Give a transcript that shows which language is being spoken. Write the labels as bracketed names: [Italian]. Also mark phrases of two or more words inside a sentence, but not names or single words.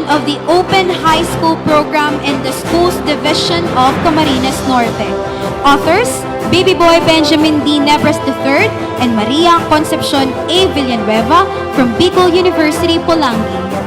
[English] of the Open High School program in the Schools Division of Camarines Norte. Authors, Baby Boy Benjamin D. Nebres III and Maria Concepcion A. Villanueva from Bicol University, Pulangi.